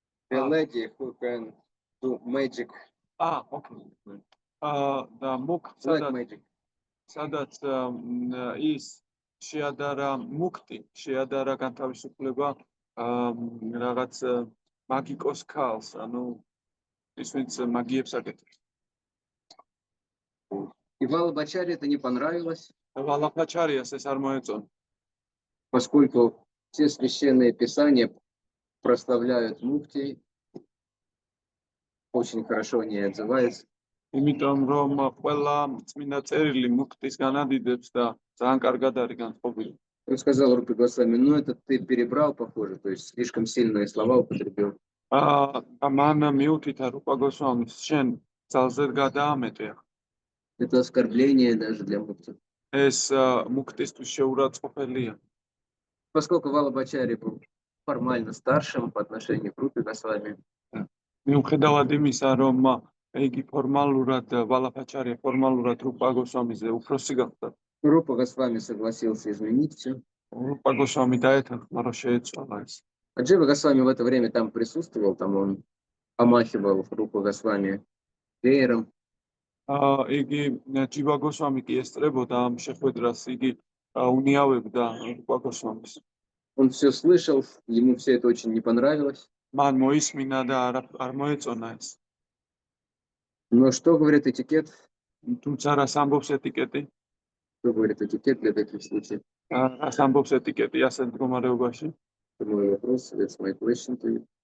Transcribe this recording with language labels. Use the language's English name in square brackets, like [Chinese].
[English] The lady who can do magic, [Georgian] ოკეი. და მუქ [English] black magic. [Georgian] სადაც ის შეადარა მუქტი, შეადარა განთავისუფლება რაღაც მაგიკოს ქალს, ანუ ის ვინც მაგიებს აკეთებს. [Russian] И Валабхачарье это не понравилось, [Georgian] ვალაფაჩარიას ეს არ მოეწონა, [Russian] поскольку все священные писания прославляют мукти, очень хорошо о ней отзывается. [Georgian] იმიტომ რომ ყველა წმინდა წერილი მუქტის განადიდებს და ძალიან კარგად არის განწყობილი. [Russian] Он сказал Рупе Госвами, ну это ты перебрал, похоже, то есть слишком сильные слова употребил. [Georgian] და მან მიუთითა რუპა გოსვამის, შენ ძალზედ გადაამეტე. [Russian] Это оскорбление даже для мукти. [Georgian] ეს მუქტისთვის შეურაცხყოფელია. [Russian] Поскольку Валабхачарья был формально старшим по отношению к Рупе Госвами, [Georgian] მიუხედავად იმისა, რომ იგი ფორმალურად ვალაფაჩარია ფორმალურად რუპა გოსვამიზე უფროსი გახდა. [Russian] Рупа Госвами согласился изменить все. [Georgian] რუპა გოსვამი დაეთანხმა, რომ შეეცვალა ეს. [Russian] А Джива Госвами в это время там присутствовал, там он помахивал Рупа Госвами веером. [Georgian] იგი ჯივა გოსვამი კი ესწრებოდა ამ შეხვედრას, იგი უნიავებდა რუპა გოსვამის. [Russian] Он все слышал, ему все это очень не понравилось. [Georgian] მან მოისმინა და არ მოეწონა ეს. [Russian] Но что говорит этикет? [Georgian] თუმცა რას ამბობს ეტიკეტი? [Russian] Что говорит этикет для таких случаев? [Georgian] რას ამბობს ეტიკეტი ასეთ მდგომარეობაში? [Russian] Это мой вопрос, [English] that's my question to you.